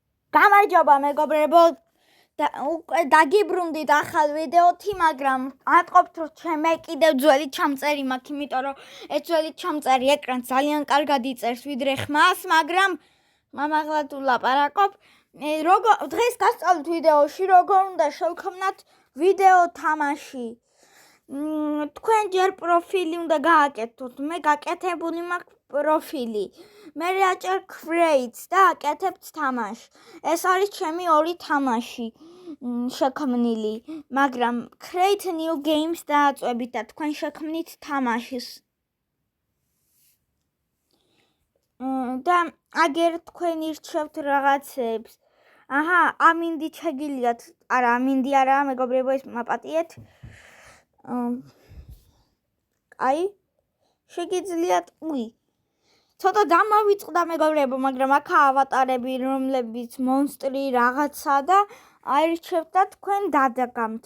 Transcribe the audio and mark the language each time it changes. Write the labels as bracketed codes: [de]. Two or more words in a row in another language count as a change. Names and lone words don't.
[ka] გამარჯობა მეგობრებო დაგიბრუნდით ახალ ვიდეოთი, მაგრამ ატყობთ რომ ჩემე კიდევ ძველი ჩამწერი მაქვს, იმიტომ რომ ეს ძველი ჩამწერი ეკრანს ძალიან კარგად იწერს ვიდრე ხმას, მაგრამ მამაღლა თუ ლაპარაკობ, დღეს გასწავლით ვიდეოში როგორ უნდა შევქმნათ ვიდეო თამაში. თქვენ ჯერ პროფილი უნდა გააკეთოთ, მე გაკეთებული მაქვს პროფილი. მე აჭერ create და აკეთებთ თამაში. ეს არის ჩემი ორი თამაში შექმნილი, მაგრამ [en] create new games [ka] დააწვევით და თქვენ შექმნით თამაშის. და აგერ თქვენ ირჩევთ რაღაცებს. აჰა, ამინდი შეგიძლიათ, არა, ამინდი არა, მეგობრებო, ეს მაპატიეთ. აი, შეგიძლიათ, ცოტა დამავიწყდა მეგობრებო, მაგრამ აქ ავატარები, რომლებიც მონსტრი რაღაცა და აირჩევთ და თქვენ დადგამთ.